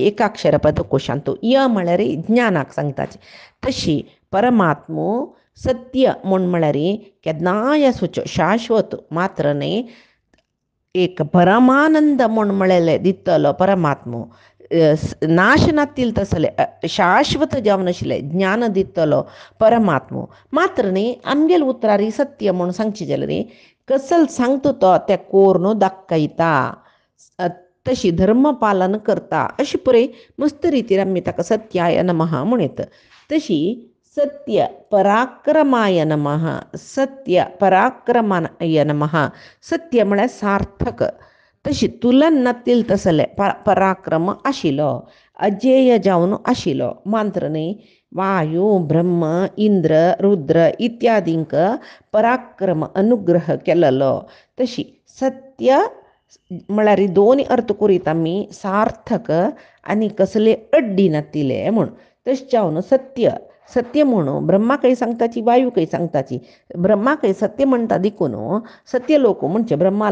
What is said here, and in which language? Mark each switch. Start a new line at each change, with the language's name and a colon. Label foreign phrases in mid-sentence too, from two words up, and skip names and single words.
Konkani: एकाक्षर पदकोशांत य म्हळ्यार ज्ञानाक सांगताची तशी परमात्मो सत्य म्हळ्यार केन्नाय आसूच्यो शाश्वत मात्र न्ही एक परमानंद म्हळेले दितलो परमात्मो नाश नातील तसले शाश्वत जावन आशिल्ले ज्ञान दितलो परमात्मो मात्र न्ही आमगेल उतरारी सत्य म्हूण सांगची जाल्यार कसल सांगता तो ते कोर दाखयता तशी धर्मपालन करता अशी पळय मस्त रितीन आमी ताका
Sanskrit: सत्याय नमः
Konkani: म्हणयत तशी
Sanskrit: सत्य पराक्रमाय नमः सत्य पराक्रमाय नमः
Konkani: सत्य म्हळ्यार सार्थक तशी तुलन नातील तसले पराक्रम आशिल्लो अजेय जावन आशिल्लो मात्र न्ही वायू ब्रह्म इंद्र रुद्र इत्यादींक पराक्रम अनुग्रह केलेलो तशी सत्य म्हळ्यार दोन अर्थ करीत आमी सार्थक आनी कसले अड्डी नातिले म्हूण तशें जावन सत्य सत्य म्हणून ब्रह्माकय सांगताची वायूकय सांगताची ब्रह्माकय सत्य म्हणटा देखून सत्य लोक म्हणजे ब्रह्मा